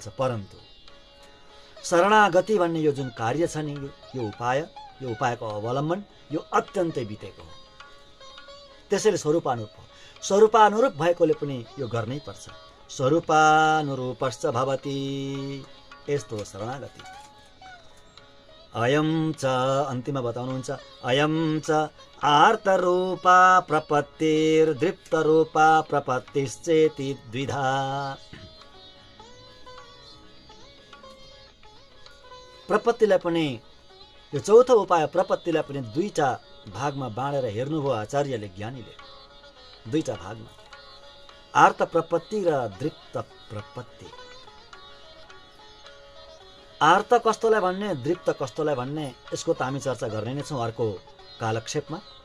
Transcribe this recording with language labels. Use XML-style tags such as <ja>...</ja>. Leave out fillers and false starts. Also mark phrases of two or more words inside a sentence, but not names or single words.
<ne>परन्तु शरणागति भन्ने यो जुन कार्य छ नि, यो उपायको अवलम्बन यो अत्यन्तै बितेको हो। त्यसैले स्वरूपानुरूप हो। स्वरूपानुरूप भएकोले पनि यो गर्नै पर्छ।</ne> <sa>स्वरूपानुरूपश्च भवति,</sa> <ne>यस्तो हो शरणागति।</ne> <sa>अयं च</sa> <ne>अन्तिममा बताउनुहुन्छ,</ne> <sa>अयं च आर्तरूपा प्रपत्तिर्दृप्तरूपा प्रपत्तिश्चेति द्विधा।</sa> <ne>प्रपत्तिलाई पनि यो चौथो उपाय प्रपत्तिलाई पनि दुईटा भागमा बाँडेर हेर्नुभयो आचार्यले, ज्ञानीले। दुईटा भागमा, आर्त प्रपत्ति र दृप्त प्रपत्ति। आर्त कस्तोलाई भन्ने, दृप्त कस्तोलाई भन्ने, यसको त हामी चर्चा गर्ने नै छौँ अर्को कालक्षेपमा।</ne>